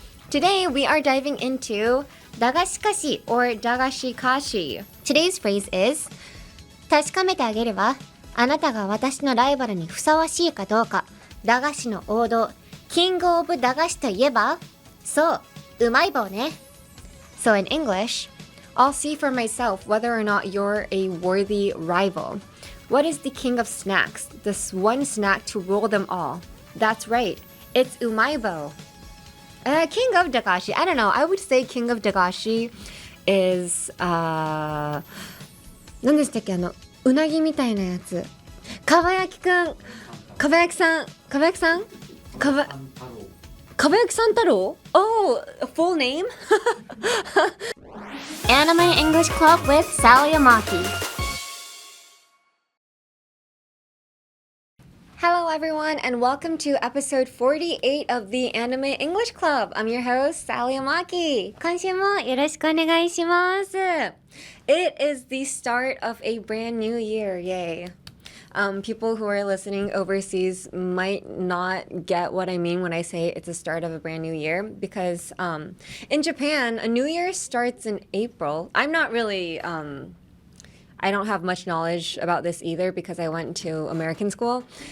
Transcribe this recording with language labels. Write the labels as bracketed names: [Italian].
[English] Today we are diving into だがしかし or だがしかし. Today's phrase is [Japanese] 確かめてあげるわ。あなたが私のライバルにふさわしいかどうか。駄菓子の王道。キングオブ駄菓子といえばそう、うまい棒ね。 [English] So in English, I'll see for myself whether or not you're a worthy rival. What is the king of snacks? This one snack to rule them all. That's right. It's Umaibou. King of Dagashi. I don't know. I would say King of Dagashi is [Japanese] 何でしたっけ、うなぎみたいなやつ。かばやきくん。かばやきさんかばやきさんかばやきさん太郎 [English] Oh, full name? Anime English Club with Sally Amaki. Hello everyone and welcome to episode 48 of the Anime English Club. I'm your host, Sally Amaki. [Japanese] 今週もよろしくお願いします。 [English] It is the start of a brand new year, yay. People who are listening overseas might not get what I mean when I say it's the start of a brand new year because in Japan, a new year starts in April. I'm not really, I don't have much knowledge about this either because I went to American school.